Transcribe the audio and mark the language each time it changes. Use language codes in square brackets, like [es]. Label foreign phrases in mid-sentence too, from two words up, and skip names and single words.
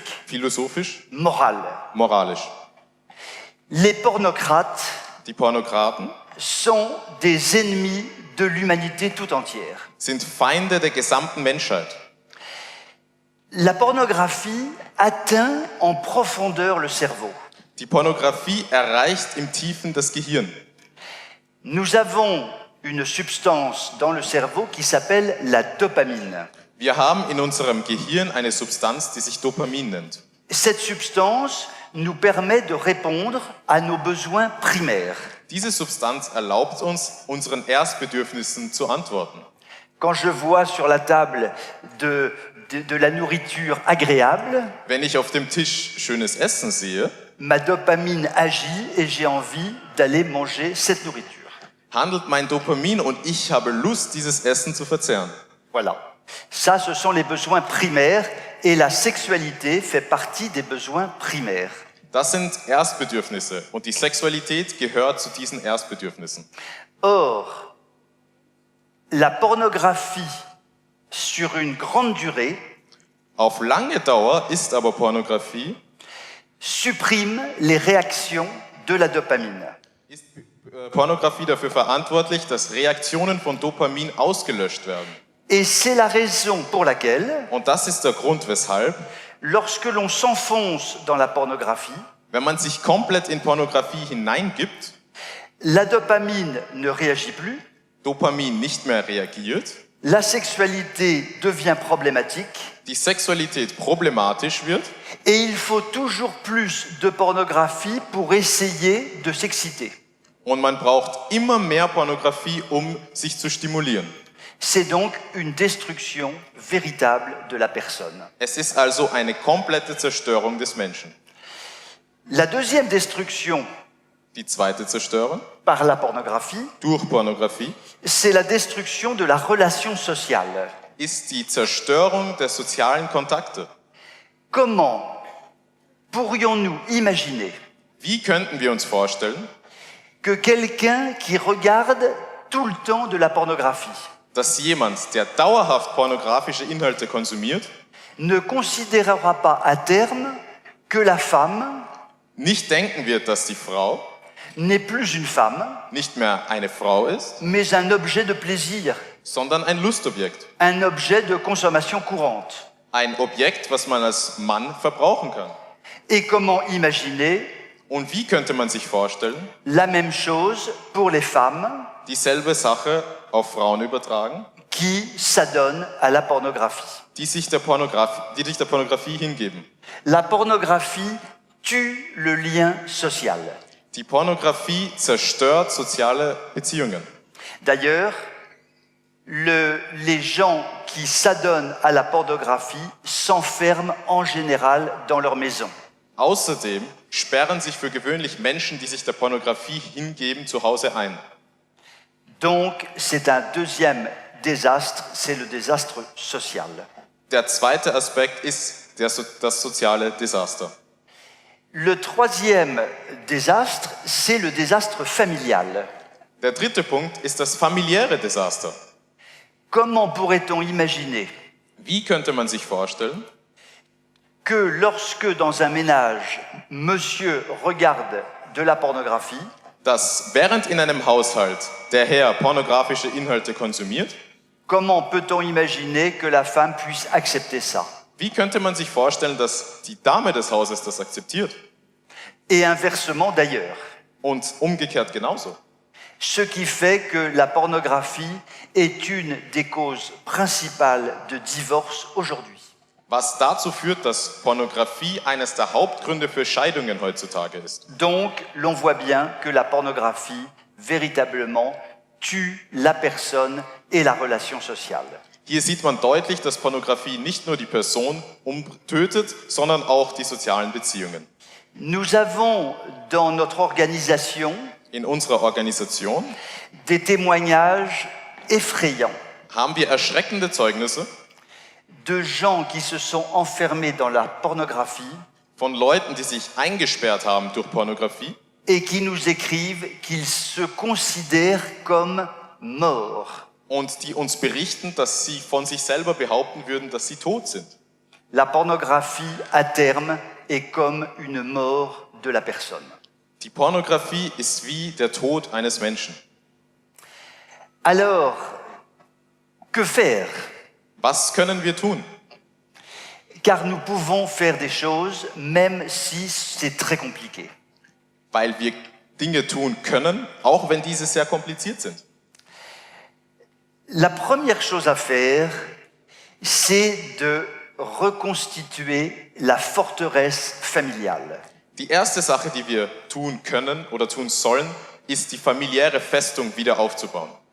[de] philosophisch, [fr] moral. [de] moralisch. [fr] Les pornocrates [de] Die Pornokraten [fr] sont des ennemis de l'humanité tout entière. [de] sind Feinde der gesamten Menschheit. [fr] La pornographie atteint en profondeur le cerveau. [de] Die Pornografie erreicht im Tiefen das Gehirn. [fr] Nous avons une substance dans le cerveau qui s'appelle la dopamine. [de] Wir haben in unserem Gehirn eine Substanz, die sich Dopamin nennt. [fr] Cette substance nous permet de répondre à nos besoins primaires. [de] Diese Substanz erlaubt uns, unseren Erstbedürfnissen zu antworten. [fr] Quand je vois sur la table de la nourriture agréable, [de] Wenn ich auf dem Tisch schönes Essen sehe, [fr] ma dopamine agit et j'ai envie d'aller manger cette nourriture. [de] handelt mein Dopamin und ich habe Lust, dieses Essen zu verzehren. [fr] Voilà. Ça, ce sont les besoins primaires et la sexualité fait partie des besoins primaires. [de] Das sind Erstbedürfnisse und die Sexualität gehört zu diesen Erstbedürfnissen. [fr] Or, la pornographie sur une grande durée [de] Auf lange Dauer ist aber Pornografie, [fr] supprime les réactions de la dopamine. [de] ist Pornografie dafür verantwortlich, dass Reaktionen von Dopamin ausgelöscht werden. [fr] Et c'est la raison pour laquelle, [de] Und das ist der Grund, weshalb, [fr] lorsque l'on s'enfonce dans la pornographie, [de] wenn man sich komplett in Pornografie hineingibt, [fr] la dopamine ne réagit plus, [de] Dopamin nicht mehr reagiert, [fr] la sexualité devient problématique [de] die Sexualität problematisch wird [fr] et il faut toujours plus de pornographie pour essayer de s'exciter. [de] und man braucht immer mehr Pornografie, um sich zu stimulieren. [fr] C'est donc une destruction véritable de la personne. [de] Es ist also eine komplette Zerstörung des Menschen. [fr] La deuxième destruction [de] Die zweite Zerstörung [fr] par la pornographie, [de] durch Pornografie [fr] c'est la destruction de la relation sociale. [de] ist die Zerstörung der sozialen Kontakte. [fr] Comment pourrions-nous imaginer [de] Wie könnten wir uns vorstellen, [fr] que quelqu'un qui regarde tout le temps de la pornographie [de] dass jemand, der dauerhaft pornografische Inhalte konsumiert, [fr] ne considérera pas à terme que la femme [de] nicht denken wird, dass die Frau [fr] n'est plus une femme, [de] nicht mehr eine Frau ist, [fr] mais un objet de plaisir, [de] sondern ein Lustobjekt. [fr] un objet de consommation courante. [de] Ein Objekt, was man als Mann verbrauchen kann. [fr] Et comment imaginer [de] Und wie könnte man sich vorstellen, [fr] la même chose pour les femmes [de] dieselbe Sache auf Frauen übertragen, [fr] qui s'adonnent à la pornographie? [de] die sich der Pornografie hingeben? [fr] La pornographie tue le lien social. [de] Die Pornografie zerstört soziale Beziehungen. [fr] D'ailleurs, les gens qui s'adonnent à la pornographie s'enferment en général dans leur maison. [de] Außerdem sperren sich für gewöhnlich Menschen, die sich der Pornografie hingeben, zu Hause ein. [fr] Donc, c'est un deuxième désastre, c'est le désastre social. [de] Der zweite Aspekt ist das soziale Desaster. [fr] Le troisième désastre, c'est le désastre familial. [de] Der dritte Punkt ist das familiäre Desaster. [fr] Comment pourrait-on imaginer [de] Wie könnte man sich vorstellen, [fr] que lorsque dans un ménage, monsieur regarde de la pornographie, [de] dass während in einem Haushalt der Herr pornografische Inhalte konsumiert, [fr] comment peut-on imaginer que la femme puisse accepter ça? [de] wie könnte man sich vorstellen, dass die Dame des Hauses das akzeptiert? [fr] Et inversement d'ailleurs. [de] Und umgekehrt genauso. [fr] Ce qui fait que la pornographie est une des causes principales de divorce aujourd'hui. [de] Was dazu führt, dass Pornografie eines der Hauptgründe für Scheidungen heutzutage ist. [fr] Donc, l'on voit bien que la pornographie, véritablement, tue la personne et la relation sociale. [de] Hier sieht man deutlich, dass Pornografie nicht nur die Person tötet, sondern auch die sozialen Beziehungen. [fr] Nous avons dans notre organisation [de] In unserer Organisation [fr] des témoignages effrayants [de] haben wir erschreckende Zeugnisse [fr] de gens qui se sont enfermés dans la pornographie [de] von Leuten, die sich eingesperrt haben durch Pornografie [fr] et qui nous écrivent qu'ils se considèrent comme morts. [de] und die uns berichten, dass sie von sich selber behaupten würden, dass sie tot sind. [fr] La pornographie, à terme, est comme une mort de la personne. [de] Die Pornografie ist wie der Tod eines Menschen. [fr] Alors, que faire? [de] Was können wir tun? [fr] Car nous pouvons faire des choses, même si c'est très compliqué. [de] Weil wir Dinge tun können, auch wenn diese sehr kompliziert sind. [fr] La première chose à faire, c'est de reconstituer la forteresse familiale. [de] Die erste Sache, die wir tun können oder tun sollen, ist die familiäre Festung wieder aufzubauen.